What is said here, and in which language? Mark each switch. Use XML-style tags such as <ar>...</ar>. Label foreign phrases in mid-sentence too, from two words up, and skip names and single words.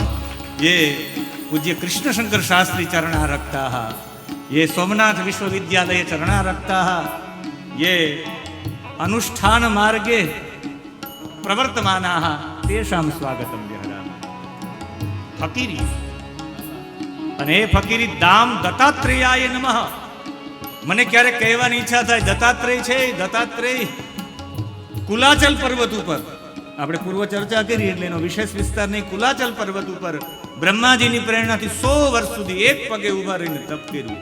<sa>ये पूज्य कृष्णशङ्कर शास्त्री चरणारक्ताः, ये सोमनाथ विश्वविद्यालये चरणारक्ताः, ये अनुष्ठानमार्गे प्रवर्तमानाः, तेषां स्वागतं व्यहरामि.</sa> <gu>फकीरी અને એ ફકીરી દામ</gu> <sa>दत्तात्रेयाय नमः.</sa> <gu>મને ક્યારેક કહેવાની ઈચ્છા થાય દત્તાત્રેય છે, દત્તાત્રેય કુલાચલ પર્વત ઉપર, આપણે પૂર્વ ચર્ચા કરી એટલે એનો વિશેષ વિસ્તાર નહીં. કુલાચલ પર્વત ઉપર બ્રહ્માજીની પ્રેરણાથી 100 વર્ષ સુધી એક પગે ઊભા રહીને તપ કર્યું.</gu>